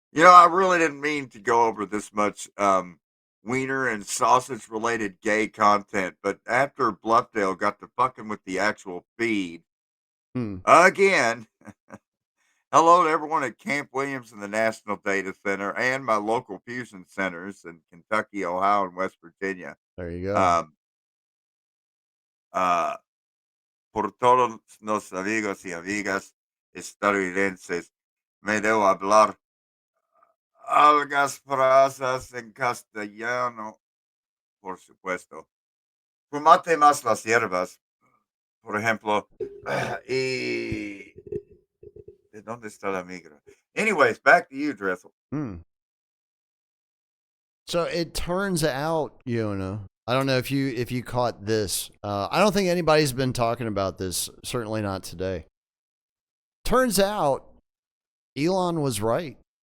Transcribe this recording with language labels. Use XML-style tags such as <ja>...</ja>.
<en>I really didn't mean to go over this much wiener and sausage related gay content, but after Bluffdale got to fucking with the actual feed Hmm. again, Hello to everyone at Camp Williams and the National Data Center and my local fusion centers in Kentucky, Ohio, and West Virginia. There you go.</en> <es>Um, uh, por todos los amigos y amigas estadounidenses, me debo hablar algas frases en castellano, por supuesto. Fumate más las hierbas, por ejemplo, y... ¿De dónde está la migra?</es> <en>Anyways, back to you, Dressel. Hmm. So it turns out, Yona, I don't know if you caught this. I don't think anybody's been talking about this. Certainly not today. Turns out, Elon was right.</en>